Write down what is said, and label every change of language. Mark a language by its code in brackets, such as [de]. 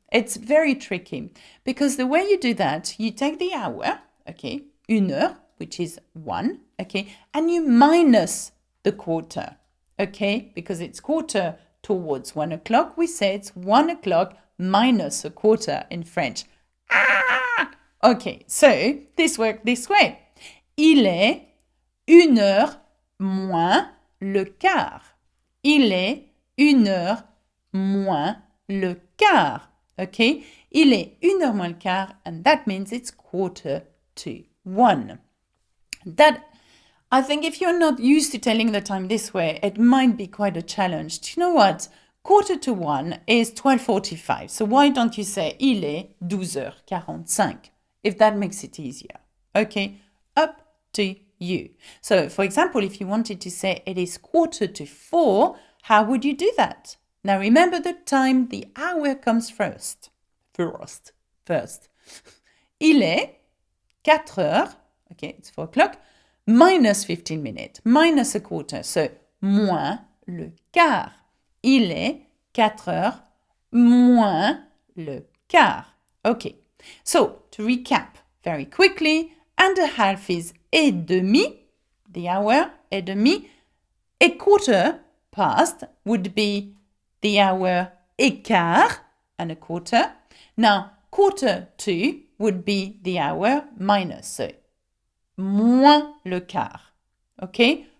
[en] It's very tricky because the way you do that, you take the hour, okay, [fr] 1 heure, [en] which is 1, okay, and you minus the quarter, okay, because it's quarter towards 1 o'clock. We say it's 1 o'clock minus a quarter in French. Ah! Okay, so this works this way. [fr] Il est 1 heure moins le quart. Il est 1 heure moins le quart. [en] Okay? [fr] Il est 1 heure moins le quart, [en] and that means it's 1:45. That, I think if you're not used to telling the time this way, it might be quite a challenge. Do you know what? 1:45 is 12:45. So why don't you say [fr] il est 12h45, [en] if that makes it easier. Okay? Up to you. So, for example, if you wanted to say it is 3:45, how would you do that? Now, remember the time, the hour comes first. First. [fr] Il est 4 heures, [en] okay, it's 4 o'clock, minus 15 minutes, minus a quarter, so [fr] moins le quart. Il est 4 heures moins le quart. [en] Okay, so to recap very quickly, and a half is [fr] et demi, [en] the hour, et demi. A quarter past would be the hour [fr] et quart, [en] and a quarter. Now, 1:45 would be the hour minus, so [fr] moins le quart. [en] Okay?